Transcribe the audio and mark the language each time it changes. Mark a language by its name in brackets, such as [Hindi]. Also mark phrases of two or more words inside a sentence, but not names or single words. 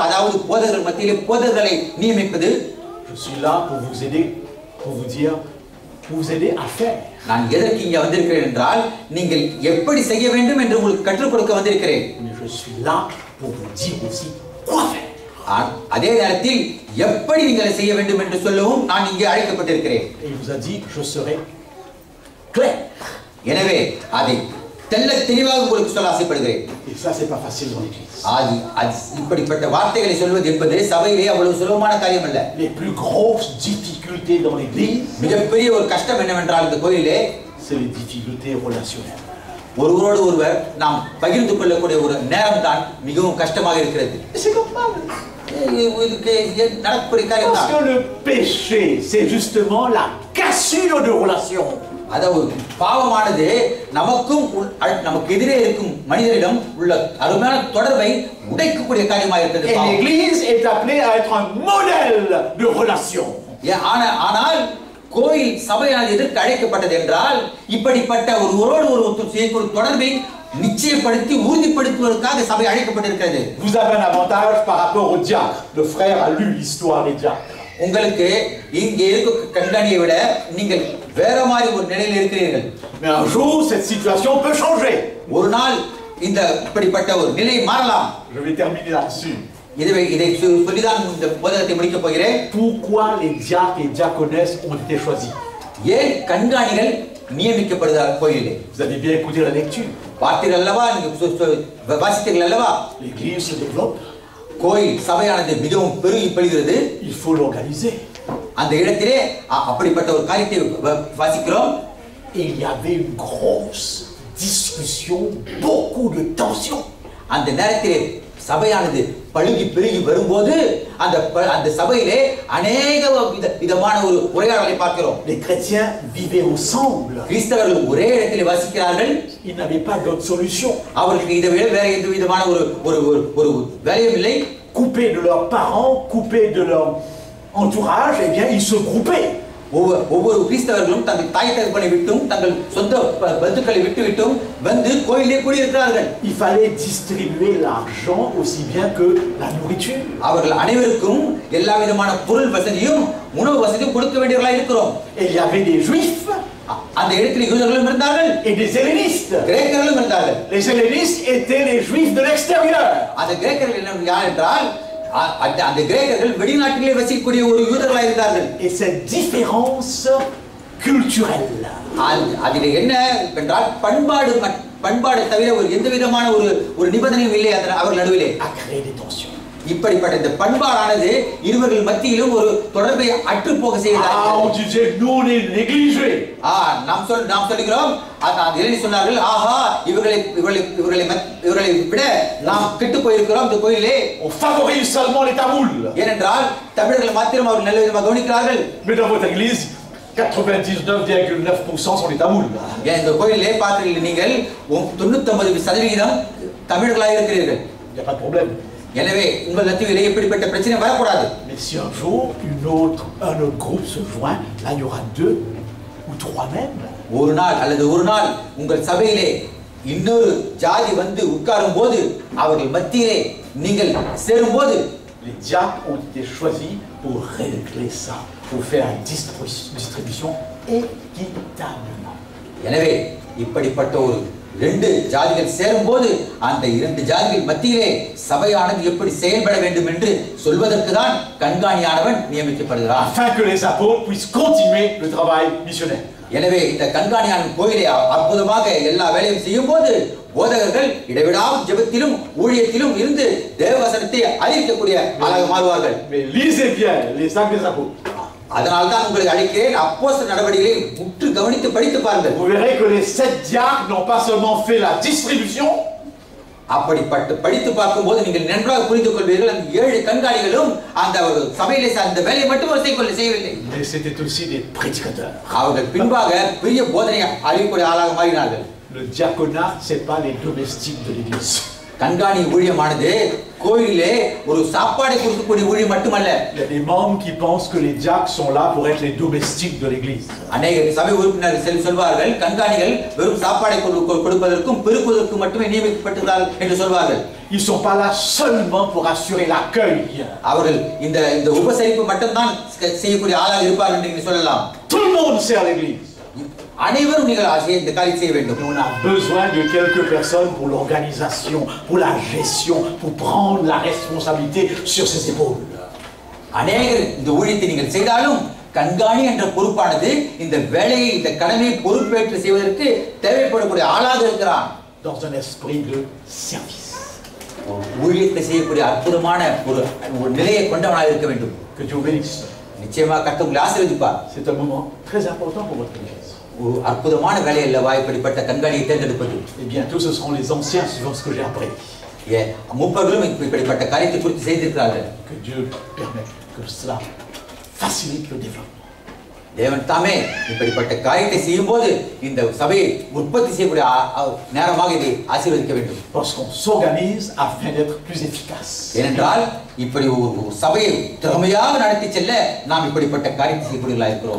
[Tamil] அதாவது போதகர் மத்தியிலே போதகர்களை நியமிப்பது. [French] Je suis là pour vous aider, pour vous dire, pour vous aider à faire. [Tamil] நான் எதற்கு இங்கே வந்திருக்கிறேன் என்றால் நீங்கள் எப்படி செய்ய வேண்டும் என்று உங்களுக்கு கற்றுக் கொடுக்க வந்திருக்கிறேன். [French] Mais je suis là pour vous dire aussi quoi faire. [Tamil] அதே நேரத்தில் எப்படி நீங்கள் செய்ய வேண்டும் என்று சொல்லவும் நான் இங்கே அழைக்கப்பட்டிருக்கிறேன். [French] Et il vous a dit je serai clair. [Tamil] எனவே அதை தெளிவாக உங்களுக்கு சொல்ல ஆசைப்படுகிறேன். [French] Et ça c'est pas facile dans l'église. [Tamil] இப்படிப்பட்ட வார்த்தைகளை சொல்வது என்பது சபையிலே அவ்வளவு சுலபமான காரியம் அல்ல. [French] Les plus grosses difficultés dans l'église, [Tamil] மிகப்பெரிய ஒரு கஷ்டம் என்னவென்றால் இந்த கோயிலே [French] c'est les difficultés relationnelles. [Tamil] ஒருவரோடு ஒருவர் நாம் பகிர்ந்து கொள்ளக்கூடிய ஒரு நேரம் தான் மிகவும் கஷ்டமாக இருக்கிறது. [French] C'est normal. Parce que le péché c'est justement la cassure de relations. [Tamil] அதாவது பாவமானது நமக்கு எதிரே இருக்கும் மனிதரிடம் உள்ள அருமையான தொடர்பை உடைக்கக்கூடிய காரியமாக இருக்கிறது. [French] Et l'église est appelée à être un modèle de relation. [Tamil] ஆனால் கோயில் சபையானது எதற்கு அழைக்கப்பட்டது என்றால் இப்படிப்பட்ட ஒருவரோடு ஒருவர் செய்யக்கூடிய தொடர்பை நிச்சயப்படுத்தி உறுதிப்படுத்துவதற்காக சபை அழைக்கப்பட்டிருக்கிறது. [French] Vous avez un avantage par rapport au diacre. Le frère a lu l'histoire des diacres. [Tamil] உங்களுக்கு இங்கே இருக்க கண்காணியை விட நீங்கள் வேற மாதிரி ஒரு நிலையில் இருக்கிறீர்கள். [French] Mais un jour cette situation peut changer. [Tamil] ஒரு நாள் இந்த இப்படிப்பட்ட ஒரு நிலை மாறலாம். [French] Je vais terminer là-dessus. [Tamil] இதை சொல்லிதான் இந்த போதகத்தை முடிக்க போகிறேன். [French] Pourquoi les diacres et diaconesses ont été choisis? [Tamil] ஏன் கண்காணிகள் நியமிக்கப்படுகிறார் கோயிலிலே? [French] Vous avez bien écouté la lecture. [Tamil] பார்த்தீர்கள் அல்லவா? நீங்க வாசித்தீர்கள் அல்லவா? [French] L'église se développe. [Tamil] கோயில் சபையானது மிகவும் பெருகி பெறுகிறது. [French] Il faut l'organiser. [Tamil] அந்த இடத்திலே அப்படிப்பட்ட ஒரு காரியத்தை வாசிக்கிறோம். [French] Il y avait une grosse discussion, beaucoup de tension. [Tamil] அந்த நேரத்திலே சபையானது பழுகி பெருகி வரும்போது அந்த சபையிலே அநேக விதமான ஒரு உரையாடலை பார்க்கிறோம். [French] Les chrétiens vivaient ensemble. [Tamil] கிறிஸ்தவர்கள் ஒரே இடத்திலே வசிக்கிறார்கள். [French] Ils n'avaient pas d'autre solution. [Tamil] அவர்களுக்கு இதை விட வேற எந்த விதமான ஒரு வேலையும் இல்லை. [French] Coupés de leurs parents, coupés de leur entourage, eh bien ils se groupaient. [Tamil] ஒவ்வொரு கிறிஸ்தவர்களும் தங்கள் தாய் தகப்பனை விட்டும் தங்கள் சொந்த பந்துக்களை விட்டும் வந்து கோயிலே கூடியிருக்கிறார்கள். [French] Il fallait distribuer l'argent aussi bien que la nourriture. [Tamil] அவர்கள் அனைவருக்கும் எல்லா விதமான பொருள் வசதியும் உணவு வசதியும் கொடுக்க வேண்டியவர்களாக இருக்கிறோம். [French] Et il y avait des juifs. [Tamil] அந்த இடத்தில் யூதர்களும் இருந்தார்கள். [French] Et des hellénistes. [Tamil] கிரேக்கர்களும் இருந்தார்கள். [French] Les hellénistes étaient les juifs de l'extérieur. [Tamil] அந்த கிரேக்கர்கள் யார் என்றால் அந்த கிரேக்கர்கள் வெளிநாட்டிலே வசிக்கக்கூடிய ஒரு யூதர்களாக இருந்தார்கள். [French] Et cette différence culturelle. [Tamil] அதில் என்ன என்றால் பண்பாடு தவிர ஒரு எந்த விதமான ஒரு நிபந்தனையும் இல்லை அவர்கள் நடுவிலே. [French] A créé des tensions. [Tamil] இப்படிப்பட்ட இந்த பண்பாடானது இருவர்கள் மத்தியிலும் ஒரு தொடர்பை அற்று போக செய்கிறது. [French] on disait nous on est négligés. [Tamil] நாம் சொல்கிறோம் இறைவன் சொன்னார்கள் ஆஹா இவர்களை விட நாம் கெட்டு போயிருக்கிறோம் இந்த கோயிலே. [French] On favorise seulement les tamouls. [Tamil] ஏனென்றால் தமிழர்கள் மாத்திரம் அவர்கள் நல்ல விதமாக கவனிக்கிறார்கள். [French] Mais dans votre église 99,9% sont les tamouls. [Tamil] இந்த கோயிலே பார்த்தீர்கள் நீங்கள் 99% தமிழர்களாக இருக்கிறீர்கள். [French] Il n'y a pas de problème. [Tamil] எனவே உங்கள் மத்தியிலே எப்படிப்பட்ட பிரச்சனை வரக்கூடாது. [French] Mais si un jour un autre groupe se joint, là il y aura 2 ou 3 même. [Tamil] ஒரு நாள் உங்கள் சபையிலே இன்னொரு ஜாதி வந்து உட்காரும் போது அவர்கள் மத்தியிலே நீங்கள் சேரும்போது [French] les diacres ont été choisis pour régler ça, pour faire une distribution équitablement. [Tamil] எனவே இப்படிப்பட்ட ஒரு 2 ஜாதிகள் சேரும்போது அந்த 2 ஜாதிகள் மத்தியிலே சபையானது எப்படி செயல்பட வேண்டும் என்று சொல்வதற்கு தான் கண்காணியானவன் நியமிக்கப்படுகிறான். [French] Afin que les apôtres puissent continuer le travail missionnaire. [Tamil] எனவே இந்த கண்காணியானவன் கோயிலை அற்புதமாக எல்லா வேலையும் செய்யும்போது போதகர்கள் இடைவிடாமல் ஜெபத்திலும் ஊழியத்திலும் இருந்து தேவவசனத்தை அறிவிக்கக்கூடிய ஆளாக மாறுவார்கள். [French] Mais lisez bien les actes des apôtres. [Tamil] அதனால் தான் உங்களுக்கு அழைக்கிறேன் அப்போஸ்தலர் நடவடிக்கைகளை உற்று கவனித்து படித்து பாருங்கள். [French] Vous verrez que les 7 diacres n'ont pas seulement fait la distribution. [Tamil] அப்படிப்பட்ட படித்து பார்க்கும்போது நீங்கள் நன்றாக புரிந்து கொள்வீர்கள் அந்த 7 கண்காணிகளும் அந்த சபையிலே அந்த வேலையை மட்டும் செய்யவில்லை. [French] Mais c'était aussi des prédicateurs. [Tamil] அவர்கள் பின்பாக பெரிய போதனை அறிவிக்கூடிய ஆளாக மாறினார்கள். [French] Le diaconat, c'est pas les domestiques de l'église. [Tamil] கண்காணி ஊழியமானது கோயிலே ஒரு சாப்பாடை கொடுக்கக்கூடிய ஊழியம் மட்டுமல்ல. [French] Il y a des membres qui pensent que les diacres sont là pour être les domestiques de l'église. [Tamil] அநேக சபை உறுப்பினர்கள் சொல்வார்கள் கண்காணிகள் வெறும் சாப்பாடை கொடுப்பதற்கும் பெருக்குவதற்கும் மட்டுமே நியமிக்கப்பட்டிருக்கிறார்கள் என்று சொல்வார்கள். [French] Ils sont pas là seulement pour assurer l'accueil. [Tamil] அவர்கள் இந்த உபசரிப்பு மட்டும்தான் செய்யக்கூடிய ஆளாக இருப்பார்கள் என்று சொல்லலாம். [French] Tout le monde sert l'église. [Tamil] அனைவரும் நீங்கள் இந்த காரியத்தை செய்ய வேண்டும். [French] On a besoin de quelques personnes pour l'organisation, pour la gestion, pour prendre la responsabilité sur ses épaules. [Tamil] அநேகர் இந்த ஊழியத்தை நீங்கள் செய்தாலும் கண்காணி என்ற பொறுப்பானது இந்த வேலையை இந்த கடமையை பொறுப்பேற்று செய்வதற்கு தேவைப்படக்கூடிய ஆளாக இருக்கிறான். [French] Dans un esprit de service. [Tamil] ஊழியத்தை செய்யக்கூடிய அற்புதமான ஒரு நிலையை கொண்டவனாக இருக்க வேண்டும். [French] Que Dieu bénisse. [Tamil] நிச்சயமாக கர்த்தர் உங்களை ஆசீர்வதிப்பார். [French] C'est un moment très important pour votre église. [Tamil] ஒரு அற்புதமான வேலை அல்லவா இப்படிப்பட்ட கண்காணியை தேர்ந்தெடுப்பது. [French] Et bientôt ce seront les anciens suivant ce que j'ai appris. [Tamil] மூப்பர்களும் இப்படிப்பட்ட காரியத்தை குறித்து செய்திருக்கிறார்கள். [French] Que Dieu permette que cela facilite le développement. [Tamil] தேவன் தாமே இப்படிப்பட்ட காரியத்தை செய்யும்போது இந்த சபையை உற்பத்தி செய்யக்கூடிய நேரமாக இதை ஆசீர்வதிக்க வேண்டும். [French] Parce qu'on s'organise afin d'être plus efficace. [Tamil] ஏனென்றால் இப்படி ஒரு சபையை திறமையாக நடத்தி செல்ல நாம் இப்படிப்பட்ட காரியத்தை செய்யக்கூடியவர்களாக இருக்கிறோம்.